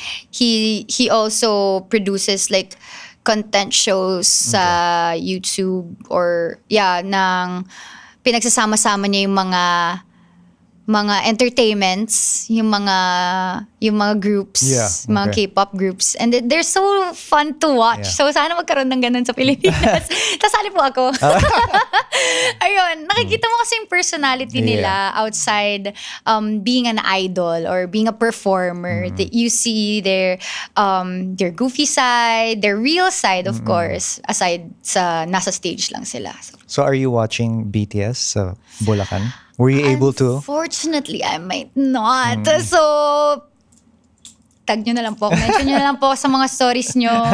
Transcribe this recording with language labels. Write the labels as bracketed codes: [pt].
[en] He also produces like content shows [tl] sa YouTube or nang pinagsasama-sama niya yung mga entertainments, yung mga groups, [en] Yeah, [tl] mga [en] okay. K-pop groups. And they're so fun to watch. Yeah. [tl] So sana magkaroon ng ganun sa Pilipinas. Tasali po ako. Ayun, nakikita mo kasi yung personality nila [en] outside being an idol or being a performer. That you see their goofy side, their real side, of course, aside [tl] sa nasa stage lang sila. [en] So are you watching BTS sa Bulacan? Were you able to? Unfortunately, I might not. [tl] So, tag nyo na lang po. Mention nyo na lang po sa mga stories nyo.